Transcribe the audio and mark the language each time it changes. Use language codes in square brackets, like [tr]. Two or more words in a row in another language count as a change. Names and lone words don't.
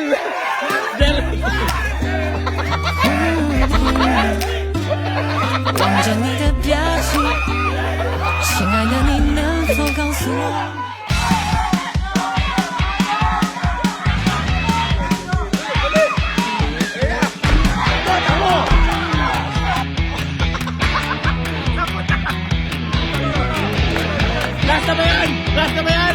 [zh] Jernil! 望着你的表情，亲爱的，你能否告诉我？ [tl] Last na ba yan? Last na ba yan?